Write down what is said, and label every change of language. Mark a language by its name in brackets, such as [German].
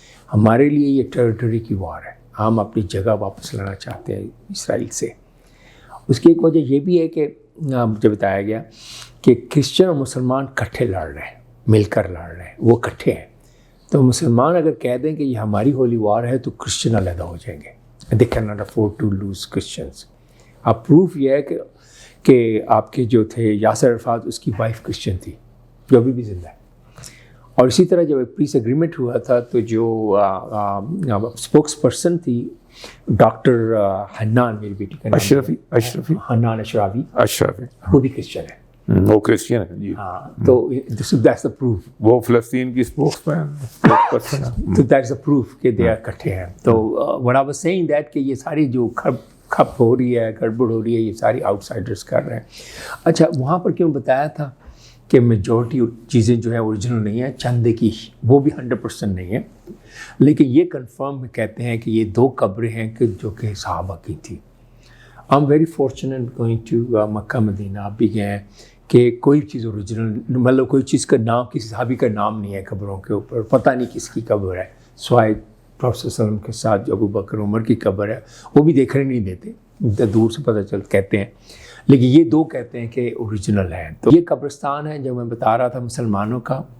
[Urdu] ہمارے لیے یہ ٹیریٹری کی وار ہے. ہم اپنی جگہ واپس لانا چاہتے ہیں اسرائیل سے. اس کی ایک وجہ یہ بھی ہے کہ مجھے بتایا گیا کہ کرسچن اور مسلمان کٹھے لڑ رہے ہیں, مل کر لڑ رہے ہیں, وہ کٹھے ہیں. تو مسلمان اگر کہہ دیں کہ یہ ہماری ہولی وار ہے تو کرسچن علیحدہ ہو جائیں گے. [English] They can not afford to lose Christians. [Urdu] اب پروف یہ ہے کہ آپ کے جو تھے یاسر عرفات, اس کی وائف کرسچن تھی جو ابھی بھی زندہ ہے. اور اسی طرح جب ایک پیس ایگریمنٹ ہوا تھا تو جو اسپوکس پرسن تھی ڈاکٹر حنان, میری بیٹی کا اشرفی حنان اشرافی, وہ بھی کرسچن ہے. وہ کرسچن ہے جی. [English] ہاں تو that's the proof. [Urdu] وہ فلسطین کی اسپوکس پرسن ہے. تو [English] that's the proof [Urdu] کہ دے اکٹھے ہیں. تو [English] what I was saying that [Urdu] کہ یہ ساری جو کھپ ہو رہی ہے, گڑبڑ ہو رہی ہے, یہ ساری آؤٹ سائڈرس کر رہے ہیں. اچھا وہاں پر کیوں بتایا تھا کہ میجورٹی چیزیں جو ہیں اوریجنل نہیں ہیں, چند کی, وہ بھی 100% نہیں ہے. لیکن یہ کنفرم کہتے ہیں کہ یہ 2 قبریں ہیں کہ جو کہ صحابہ کی تھی. [English] I'm very fortunate going to Mecca Medina. [Urdu] آپ بھی گئے ہیں کہ کوئی چیز اوریجنل, مطلب کوئی چیز کا نام, کسی صحابی کا نام نہیں ہے قبروں کے اوپر, پتہ نہیں کس کی قبر ہے. سوائے پروفیسر صلی اللہ علیہ وسلم کے ساتھ جو ابو بکر عمر کی قبر ہے, وہ بھی دیکھنے نہیں دیتے, دور سے پتہ چل کہتے ہیں. لیکن یہ 2 کہتے ہیں کہ اوریجنل ہیں. تو یہ قبرستان ہے جو میں بتا رہا تھا مسلمانوں کا.